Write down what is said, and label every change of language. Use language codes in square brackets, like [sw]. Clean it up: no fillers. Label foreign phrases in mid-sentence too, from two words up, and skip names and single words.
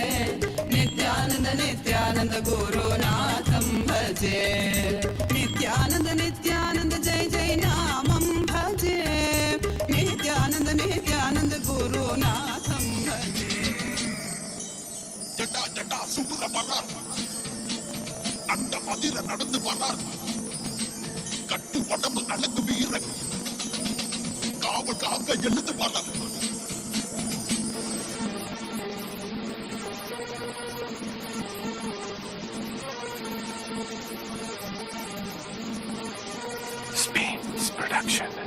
[sa] नित्यानंद गुरुनाथं भजे नित्यानंद जय जय नामं भजे नित्यानंद गुरुनाथं भजे [ta] ஜட்டா ஜட்டா சுடுற வரார் அந்த மதிர நடந்து வரார் கட்டு உடம்பு அழகு வீரன் காவலுக்காக எழுந்து வரார் [en] Spain's production.